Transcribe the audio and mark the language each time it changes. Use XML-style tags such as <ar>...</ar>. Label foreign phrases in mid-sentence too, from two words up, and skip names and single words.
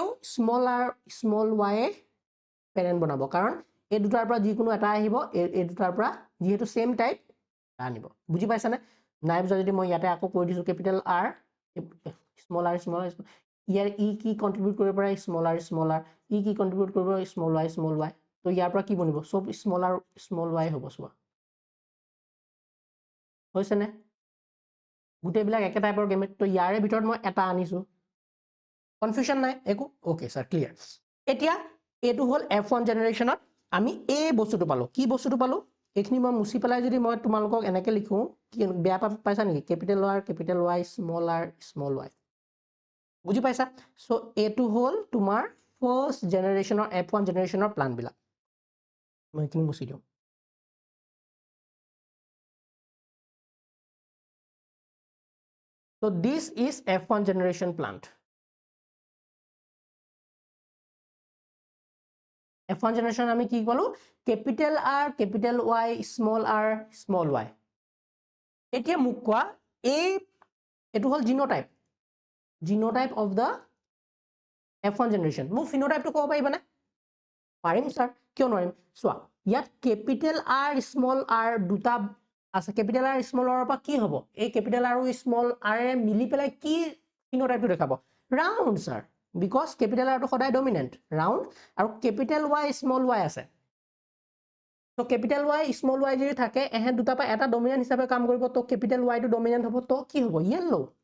<en>small y parent</en> <as>বনাব কাৰণ এই দুটাৰ পৰা যিকোনো এটা আহিব এই দুটাৰ পৰা যেহেতু</as> <en>same type</en> <as>আনিব বুজি পাইছানে নাই বুজা যদি মই ইয়াতে আকৌ কৈ দিছো</as> <en>capital R small r</en> <as>ইয়াৰ কি কন্ট্ৰিবিউট কৰিব পাৰে</as> <en>small r</en> <as>কি কন্ট্ৰিবিউট কৰিব</as> <en>small y</en> <as>তো ইয়াৰ পৰা কি বনিব সব</as> <en>small y</en> <as>হ'ব সোৱা হৈছে নে গুটে বিলাক একে টাইপৰ গেমেট তো ইয়াৰে ভিতৰত মই এটা আনিছো কনফিউজন নাই একো</as> <en>okay sir clear</en> <as>এতিয়া এটো হল F1 জেনারেশনত আমি এই বস্তুটো পালো কি বস্তুটো পালো এখিনি মই মুছি পেলাই যদি মই তোমালোকক এনেকে লিখো কি বেয়া পাইছা নেকি</as> <en>capital Y small y</en> <as>বুজি পাইছা সো এটো হল তোমাৰ</as> <en>first generation F1 generation plan</en> <as>বিলাক মই কি মুছি দিও</as> <en>so this is F1 generation plant F1 generation</en> <as>আমি কি কলো</as> <en>capital R Y small y</en> <as>এতিয়া মোক কোৱা এইটো হল</as> <en>genotype of the F1</en> <as>জেনেৰেশ্যন মোক ফিনোটাইপটো ক'ব পাৰিবানে পাৰিম স্যাৰ কিয় নোৱাৰিম চোৱা ইয়াত</as> <en>capital R small r</en> <as>দুটা আছে</as> <en>capital R small r</en> <as>পৰা কি হ'ব এই</as> <en>capital R</en> <as>আৰু</as> <en>small r</en> <as>এ মিলি পেলাই কি ফিনোটাইপটো দেখাব</as> <en>round sir because capital R</en> <as>টো সদায়</as> <en>dominant round</en> <as>আৰু</as> <en>capital Y small y</en> <as>আছে তো</as> <en>capital Y small y</en> <as>যদি থাকে এহে দুটা পৰা এটা ডমিনেন্ট হিচাপে কাম কৰিব তো</as> <en>capital Y</en> <as>টো ডমিনেন্ট হ'ব তো কি হ'ব ইয়েলো</as>